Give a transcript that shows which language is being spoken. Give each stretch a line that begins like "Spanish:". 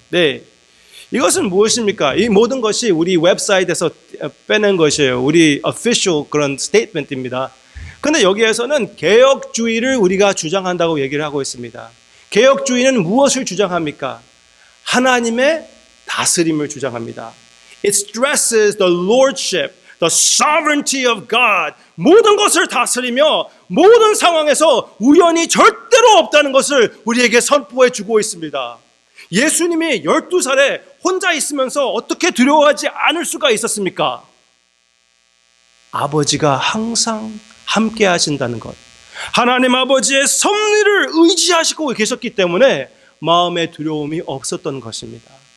Korean: 네, 이것은 무엇입니까? 이 모든 것이 우리 웹사이트에서 빼낸 것이에요. 우리 official 그런 statement입니다. 근데 여기에서는 개혁주의를 우리가 주장한다고 얘기를 하고 있습니다. 개혁주의는 무엇을 주장합니까? 하나님의 다스림을 주장합니다.
English: It stresses the lordship, the sovereignty of God.
Korean: 모든 것을 다스리며 모든 상황에서 우연이 절대로 없다는 것을 우리에게 선포해 주고 있습니다. 예수님이 12살에 혼자 있으면서 어떻게 두려워하지 않을 수가 있었습니까? 아버지가 항상 함께 하신다는 것. 하나님 아버지의 섭리를 의지하시고 계셨기 때문에 마음에 두려움이 없었던 것입니다.